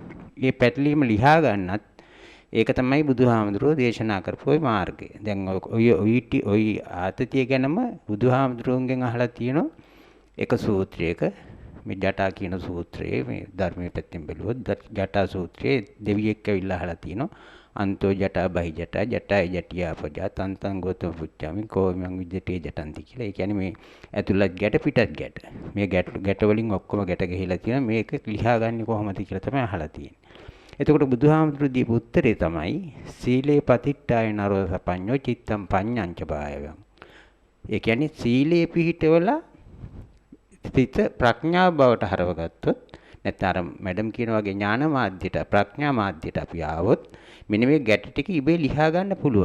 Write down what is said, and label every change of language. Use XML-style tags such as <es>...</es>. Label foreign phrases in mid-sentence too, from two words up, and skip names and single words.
<si>මේ පැටලීම ලියා ගන්නත් ඒක තමයි බුදුහාමුදුරුවෝ දේශනා කරපු මාර්ගය. දැන් ඔය ආතතිය ගැනම බුදුහාමුදුරුවන්ගෙන් අහලා තියෙනවා එක සූත්‍රයක මේ ජටා කියන සූත්‍රයේ මේ ධර්මයේ පැත්තෙන් බැලුවොත් ජටා සූත්‍රයේ දෙවියෙක් ඇවිල්ලා අහලා තියෙනවා</si> <pi>අන්තෝ ජටා බහි ජටා ජටාය ජටියා පජා තන්තං ගෝතම පුච්චාමි කෝමං විජ්ජටේ ජටන්ති</pi> <si>කියලා. ඒ කියන්නේ මේ ඇතුළත් ගැට පිටත් ගැට. මේ ගැට වලින් ඔක්කොම ගැට ගහලා තියෙනවා. මේක ලියාගන්නේ කොහොමද කියලා තමයි අහලා තියෙන්නේ. එතකොට බුදුහාමුදුරු දීපු උත්තරේ තමයි</si> <pi>සීලේ පතිට්ඨාය නරෝ සපඤ්ඤෝ චිත්තම් පඤ්ඤංච භායවං.</pi> <si>ඒ කියන්නේ සීලේ පිහිටවලා සිත ප්‍රඥාව බවට හරවගත්තොත් නැත්නම් අර මැඩම් කියන වගේ ඥාන මාධ්‍යයට ප්‍රඥා මාධ්‍යයට අපි ආවොත් මෙන්න මේ ගැට ටික ඉබේ ලියා ගන්න පුළුවන්.</si>